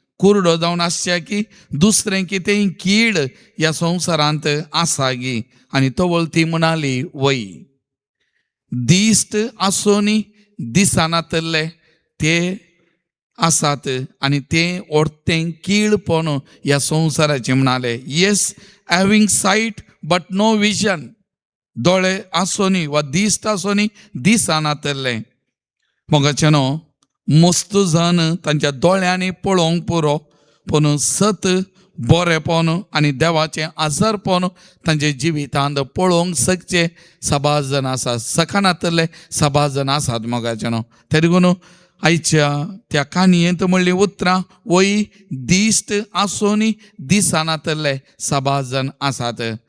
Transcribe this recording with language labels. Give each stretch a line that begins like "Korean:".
Konkani: कुरडो जावन आसच्या की दुसरें कितेंय कीड ह्या संवसारांत आसा गी. आनी तोवळ ती म्हणाली, वय. दिश्ट आसोनी दिसानातले ते आसात आनी तें ओडतें कीडपण ह्या संवसाराचें म्हणालें.
English: Yes, having sight but no vision.
Konkani: दोळे आसोनी वा दिश्ट आसोनी दिसानातले. मोगाचेनो, मस्त जण तांच्या दोळ्यांनी पळोवंक पुरो, पूण सत बरेपण आनी देवाचें आजारपण तांचे जिवितांत पळोवंक शकचे सबाज जण आसात. सखानातले सबाज जण आसात. मोगाचेनो, ते देखून आयच्या त्या काणयेंत म्हणली उतरां, वय दिश्ट आसोनी दिसानातले सबाज जण आसात.